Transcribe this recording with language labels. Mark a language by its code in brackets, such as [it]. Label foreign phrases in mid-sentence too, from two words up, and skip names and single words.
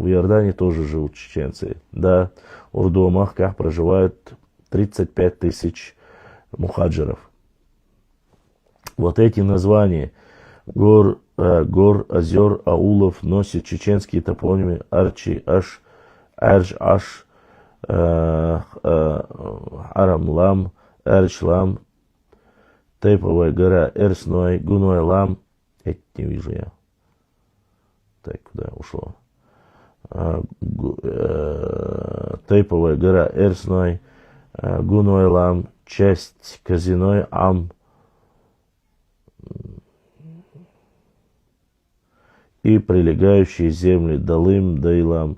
[ru] В Иордании тоже живут чеченцы. Да, в Урду-Махках проживают 35 тысяч мухаджиров. Вот эти названия гор, озер, аулов носят чеченские топонимы Арчи, Аш, Арж, Аш, Арамлам, Арчлам, Тейповая гора, Эрсной, Гуной Лам. Это не вижу я. Так, куда ушло? Тейповая гора, Эрсной, Гуной Лам, часть Казиной, Ам. И прилегающие земли Далым, Дайлам.